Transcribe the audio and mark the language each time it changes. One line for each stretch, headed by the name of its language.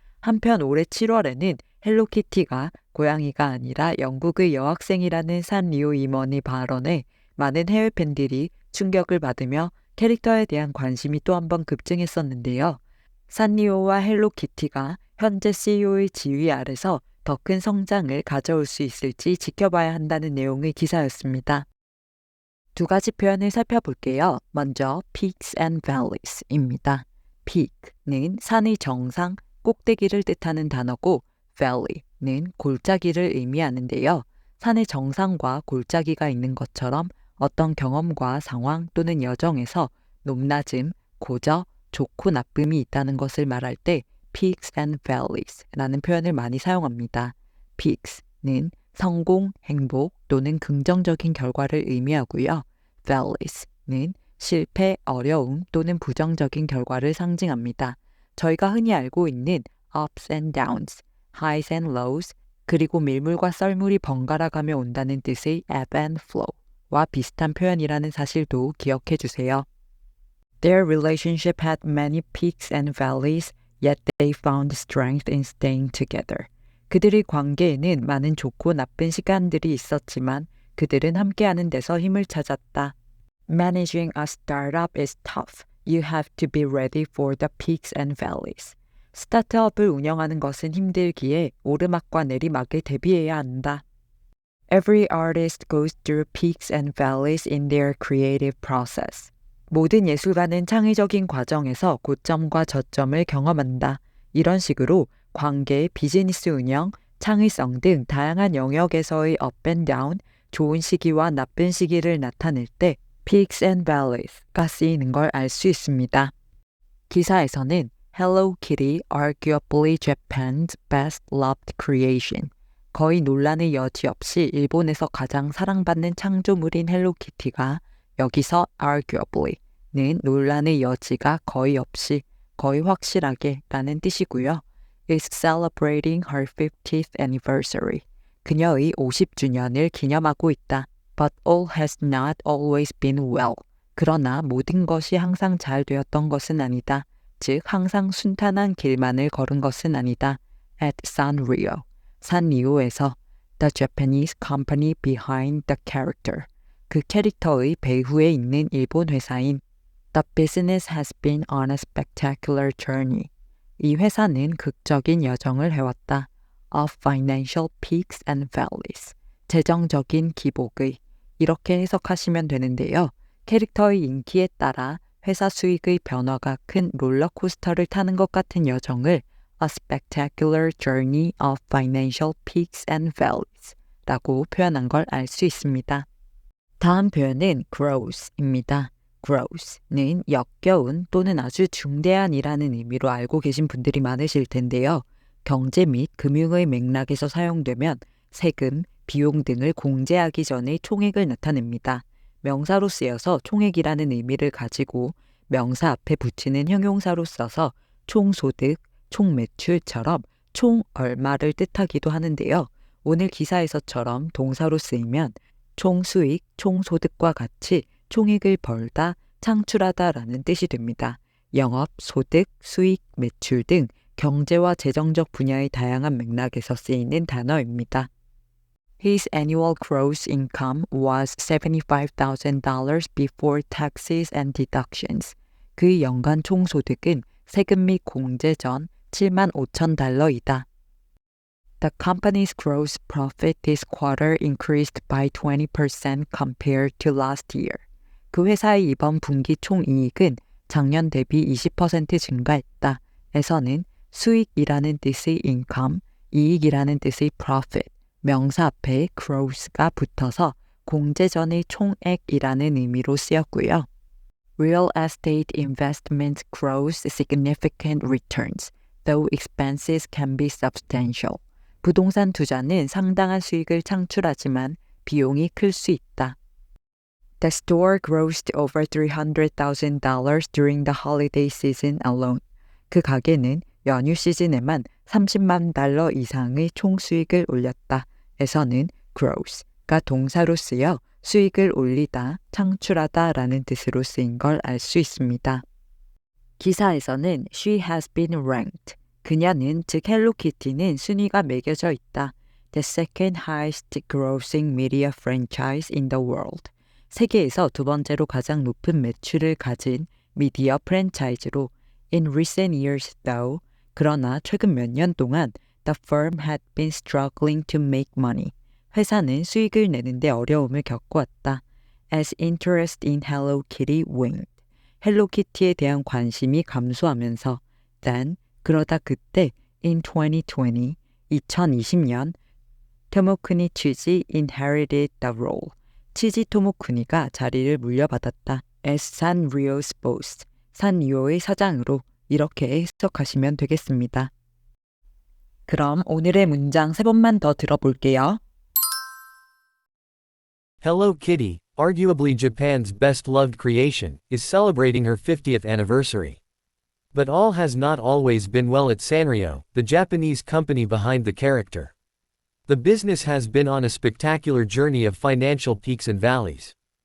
Korean: 한편 올해 7월에는 헬로키티가 고양이가 아니라 영국의 여학생이라는 산리오 임원의 발언에 많은 해외 팬들이 충격을 받으며 캐릭터에 대한 관심이 또 한 번 급증했었는데요. 산리오와 헬로키티가 현재 CEO의 지휘 아래서 더 큰 성장을 가져올 수 있을지 지켜봐야 한다는 내용의 기사였습니다. 두 가지 표현을 살펴볼게요. 먼저 peaks and valleys입니다. peak는 산의 정상, 꼭대기를 뜻하는 단어고 valley는 골짜기를 의미하는데요. 산의 정상과 골짜기가 있는 것처럼 어떤 경험과 상황 또는 여정에서 높낮음, 고저, 좋고 나쁨이 있다는 것을 말할 때 peaks and valleys라는 표현을 많이 사용합니다. peaks는 성공, 행복 또는 긍정적인 결과를 의미하고요. valleys는 실패, 어려움 또는 부정적인 결과를 상징합니다. 저희가 흔히 알고 있는 ups and downs, highs and lows, 그리고 밀물과 썰물이 번갈아 가며 온다는 뜻의 ebb and flow와 비슷한 표현이라는 사실도 기억해 주세요.
English: Their relationship had many peaks and valleys, yet they found strength in staying together.
Korean: 그들의 관계에는 많은 좋고 나쁜 시간들이 있었지만 그들은 함께하는 데서 힘을 찾았다.
English: Managing a startup is tough. You have to be ready for the peaks and valleys.
Korean: 스타트업을 운영하는 것은 힘들기에 오르막과 내리막에 대비해야 한다.
English: Every artist goes through peaks and valleys in their creative process.
Korean: 모든 예술가는 창의적인 과정에서 고점과 저점을 경험한다. 이런 식으로 관계, 비즈니스 운영, 창의성 등 다양한 영역에서의 up and down, 좋은 시기와 나쁜 시기를 나타낼 때 peaks and valleys가 쓰이는 걸 알 수 있습니다. 기사에서는
English: Hello Kitty, arguably Japan's best loved creation.
Korean: 거의 논란의 여지 없이 일본에서 가장 사랑받는 창조물인 헬로키티가 여기서 arguably는 논란의 여지가 거의 없이, 거의 확실하게 라는 뜻이고요.
English: is celebrating her 50th anniversary.
Korean: 그녀의 50주년을 기념하고 있다.
English: But all has not always been well.
Korean: 그러나 모든 것이 항상 잘 되었던 것은 아니다. 즉 항상 순탄한 길만을 걸은 것은 아니다.
English: At Sanrio,
Korean: 산리오에서
English: The Japanese company behind the character.
Korean: 그 캐릭터의 배후에 있는 일본 회사인
English: The business has been on a spectacular journey.
Korean: 이 회사는 극적인 여정을 해왔다.
English: Of financial peaks and valleys.
Korean: 재정적인 기복의. 이렇게 해석하시면 되는데요. 캐릭터의 인기에 따라 회사 수익의 변화가 큰 롤러코스터를 타는 것 같은 여정을
English: A spectacular journey of financial peaks and valleys
Korean: 라고 표현한 걸 알 수 있습니다. 다음 표현은 gross입니다. gross는 역겨운 또는 아주 중대한 이라는 의미로 알고 계신 분들이 많으실 텐데요. 경제 및 금융의 맥락에서 사용되면 세금, 비용 등을 공제하기 전의 총액을 나타냅니다. 명사로 쓰여서 총액이라는 의미를 가지고 명사 앞에 붙이는 형용사로 써서 총소득, 총매출처럼 총 얼마를 뜻하기도 하는데요. 오늘 기사에서처럼 동사로 쓰이면 총수익, 총소득과 같이 총액을 벌다, 창출하다라는 뜻이 됩니다. 영업, 소득, 수익, 매출 등 경제와 재정적 분야의 다양한 맥락에서 쓰이는 단어입니다.
English: His annual gross income was $75,000 before taxes and deductions.
Korean: 그의 연간 총소득은 세금 및 공제 전 $75,000이다.
English: The company's gross profit this quarter increased by 20% compared to last year.
Korean: 그 회사의 이번 분기 총이익은 작년 대비 20% 증가했다. 에서는 수익이라는 뜻의 income, 이익이라는 뜻의 profit, 명사 앞에 gross가 붙어서 공제 전의 총액이라는 의미로 쓰였고요.
English: Real estate investments grows significant returns, though expenses can be substantial.
Korean: 부동산 투자는 상당한 수익을 창출하지만 비용이 클 수 있다.
English: The store grossed over $300,000 during the holiday season alone.
Korean: 그 가게는 연휴 시즌에만 $300,000 이상의 총수익을 올렸다. 에서는 gross가 동사로 쓰여 수익을 올리다, 창출하다 라는 뜻으로 쓰인 걸 알 수 있습니다. 기사에서는
English: She has been ranked.
Korean: 그녀는, 즉 헬로키티는 순위가 매겨져 있다.
English: The second highest grossing media franchise in the world.
Korean: 세계에서 두 번째로 가장 높은 매출을 가진 미디어 프랜차이즈로
English: In recent years though,
Korean: 그러나 최근 몇 년 동안
English: The firm had been struggling to make money.
Korean: 회사는 수익을 내는데 어려움을 겪어왔다.
English: as interest in Hello Kitty waned.
Korean: 헬로키티에 대한 관심이 감소하면서
English: then
Korean: 그러다 그때 in 2020년 토모쿠니 치지
English: inherited the role.
Korean: 치지 토모쿠니가 자리를 물려받았다.
English: as 산리오's boss.
Korean: 산리오의 사장으로 이렇게 해석하시면 되겠습니다. 그럼 오늘의 문장 3번만 더 들어볼게요.
English: Hello Kitty, arguably Japan's best loved creation, is celebrating her 50th anniversary. But all has not always been well at Sanrio, the Japanese company behind the character. The business has been on a spectacular journey of financial peaks and valleys.